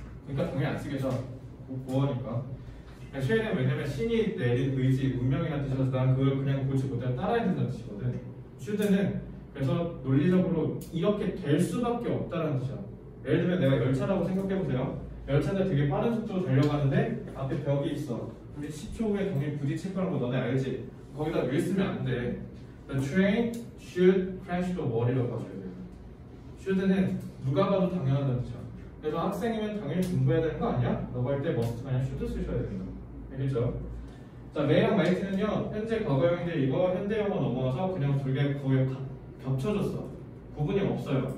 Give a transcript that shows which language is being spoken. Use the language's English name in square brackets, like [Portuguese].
[Korean] 그러니까 당연히 안 쓰겠죠. 고어니까. 쉘은 왜냐면 신이 내린 의지, 운명이라는 뜻이라서 난 그걸 그냥 고치 못해 따라야 된다는 뜻이거든. 슈드는 그래서 논리적으로 이렇게 될 수밖에 없다는 뜻이야. 예를 들면 내가 열차라고 생각해보세요. 열차는 되게 빠른 속도로 달려가는데 앞에 벽이 있어. 근데 10초 후에 당연히 부딪힐 거라는 거 너네 알지? 거기다 will 쓰면 안 돼. [English] The train should crash the wall [Korean] 이라고 봐줘야 돼요. should는 누가 봐도 당연하다는 뜻이야. 그래서 학생이면 당연히 공부해야 되는 거 아니야? 라고 할 때 must가 아니라 should 쓰셔야 됩니다. 알겠죠? 자, may랑 might는요 현재 과거형인데 이거 현대형으로 넘어와서 그냥 두 개 거의 겹쳐졌어. 구분이 없어요.